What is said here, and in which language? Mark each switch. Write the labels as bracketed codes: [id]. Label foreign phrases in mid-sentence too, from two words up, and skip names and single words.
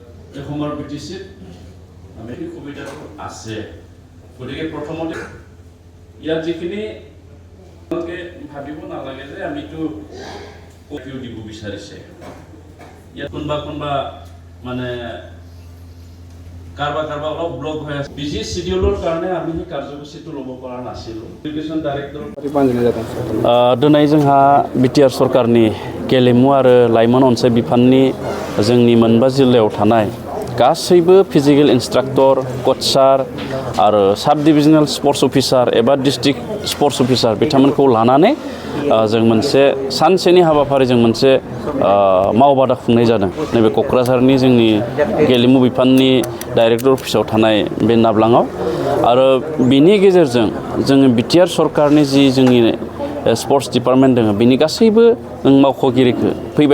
[as] এসময়ৰ পিটিচিত আমি এই সুবিধাটো আছে গতিকে প্ৰথমতে ইয়াত যিখিনি তেওঁলোকে ভাবিব নালাগে যে আমিতো কপিও দিব বিচাৰিছে ইয়াত কোনোবা মানে কাৰোবাৰ অলপ ব্লক হৈ আছে [en] busy schedule [as] কাৰণে আমি সেই কাৰ্যসূচীটো ল'ব পৰা নাছিলোঁ [en] education director [brx] दिनै जोंहा बिटिआर सरकारनि गेलेमु आरो लाइमोन अनसाय बिफाननि जोंनि मोनबा जिल्लायाव थानाय गासैबो [en] physical instructor [brx] कचार आरो साब [en] divisional sports officer [brx] एबा [en] district sports officer [brx] बिथांमोनखौ लानानै जों मोनसे सानसेनि हाबाफारिजों मोनसे मावबादा खुंनाय जादों नैबे क'क्राझारनि जोंनि गेलेमु बिफाननि डाइरेक्टर अफिसाव थानाय बे नाब्लाङाव आरो बिनि गेजेरजों जोङो बिटिआर सरकारनि जि जोंनि [en] sports department [brx] दङ बिनि गासैबो मावख'गिरिखौ फैबाय